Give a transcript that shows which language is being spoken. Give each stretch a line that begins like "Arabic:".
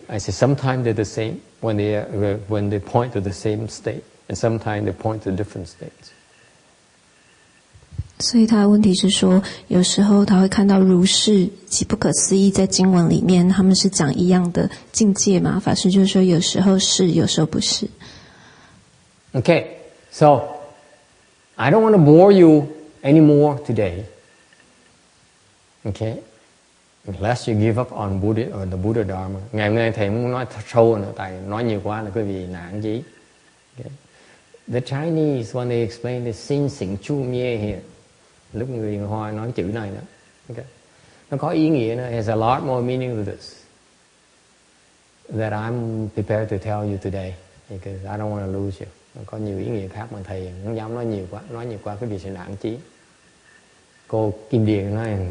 English: I say sometimes they're the same when they point to the same state, and sometimes they point to different states.
Chinese: 所以他的问题是说，有时候他会看到如是及不可思议在经文里面，他们是讲一样的境界嘛？法师就是说，有时候是，有时候不是。
English: Okay, so I don't want to bore you anymore today. Okay, unless you give up on Buddha or the Buddha Dharma.
Vietnamese: Ngày hôm nay thầy muốn nói sâu nữa, tại nói nhiều quá là quý vị nản chí.
English: Okay. The Chinese when they explain the sin sing chu mie here.
Vietnamese: Lúc người Hoa nói chữ này nữa, okay. Nó có ý nghĩa nữa.
English: It has a lot more meaning to this that I'm prepared to tell you today because I don't want to lose you.
Vietnamese: Nó có nhiều ý nghĩa khác mà thầy không dám nói nhiều quá. Nói nhiều quá quý vị sẽ nản chí. Cô Kim Điền nói